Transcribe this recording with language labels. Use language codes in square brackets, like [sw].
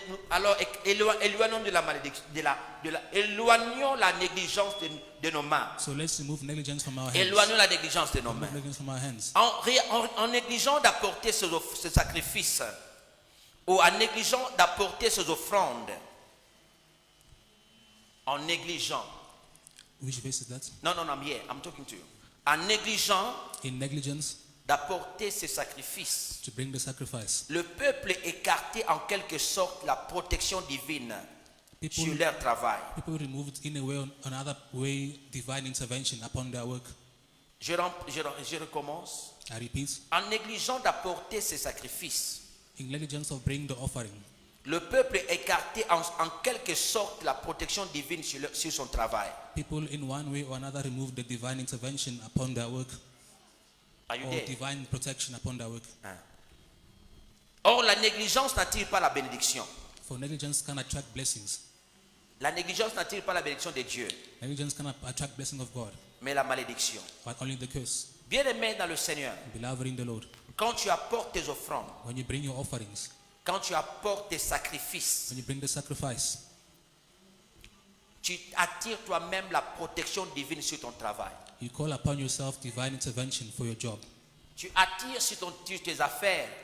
[fr] Alors, éloignons de la malédiction, éloignons la négligence de nos mains. [en] So let's remove negligence from our hands. [fr] Éloignons la négligence de nos mains. [en] Remove negligence from our hands. [fr] En négligeant d'apporter ce sacrifice, ou en négligeant d'apporter ces offrandes, en négligeant, [en] Which verse is that? non, I'm here, I'm talking to you. [fr] En négligeant [en] In negligence, [fr] d'apporter ces sacrifices, [en] to bring the sacrifice. [fr] le peuple écartait en quelque sorte la protection divine sur [en] People, [fr] leur travail. [en] people removed in a way, another way, divine intervention upon their work. [fr] Je recommence. [en] I repeat, [fr] En négligeant d'apporter ces sacrifices, [en] in negligence of bringing the offering, [fr] le peuple écartait en quelque sorte la protection divine sur son travail. [en] people in one way or another removed the divine intervention upon their work, Are you or there? divine protection upon their work. [fr] Or, la négligence n'attire pas la bénédiction. [en] For negligence can attract blessings. [fr] La négligence n'attire pas la bénédiction de Dieu, [en] Negligence can attract blessing of God, [fr] mais la malédiction. [en] but only the curse. [fr] Bien-aimé dans le Seigneur, [en] Beloved in the Lord, [fr] quand tu apportes tes offrandes, [en] when you bring your offerings, [fr] quand tu apportes tes sacrifices, [en] when you bring the sacrifice, [fr] tu attires toi-même la protection divine sur ton travail. [en] you call upon yourself divine intervention for your job. [fr] Tu attires sur tes affaires,